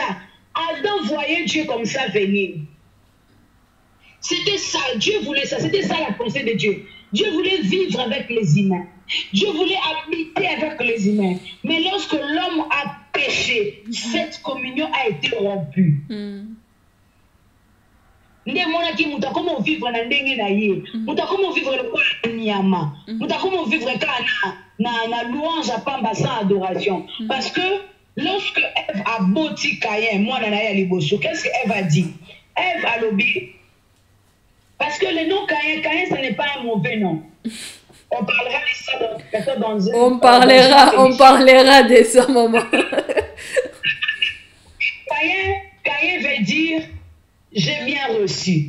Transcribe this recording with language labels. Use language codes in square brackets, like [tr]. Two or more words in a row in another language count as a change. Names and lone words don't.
[fr] Adam voyait Dieu comme ça venir. C'était ça, Dieu voulait ça. C'était ça la pensée de Dieu. Dieu voulait vivre avec les humains. Dieu voulait habiter avec les humains. Mais lorsque l'homme a péché, cette communion a été rompue. Comment vivre [ln] na ndenge na ye, [fr] comment vivre le nyama, comment vivre na louange à pamba sans adoration. Parce que lorsque Ève a bâti Caïn, moi [ln] na ya liboso, [fr] qu'est-ce que Ève a dit? Ève a lobby. Parce que le nom Caïn, ce n'est pas un mauvais nom. On parlera de ça dans on parlera de ça, maman. Caïn veut dire j'ai bien reçu.